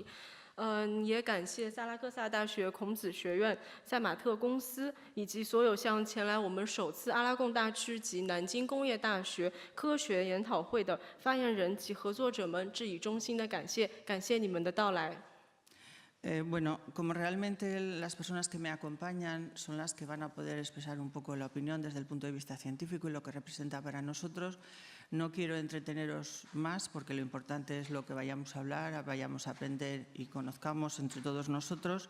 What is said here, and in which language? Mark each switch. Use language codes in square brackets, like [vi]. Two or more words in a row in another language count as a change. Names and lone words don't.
[zh] 也感谢萨拉戈萨大学孔子学院、赛马特公司以及所有向前来我们首次阿拉贡大区及南京工业大学科学研讨会的发言人及合作者们致以衷心的感谢，感谢你们的到来。 [es] Bueno, como realmente las personas que me acompañan son las que van a poder expresar un poco la opinión desde el punto de vista científico y lo que representa para nosotros, no quiero entreteneros más porque lo importante es lo que vayamos a hablar, vayamos a aprender y conozcamos entre todos nosotros.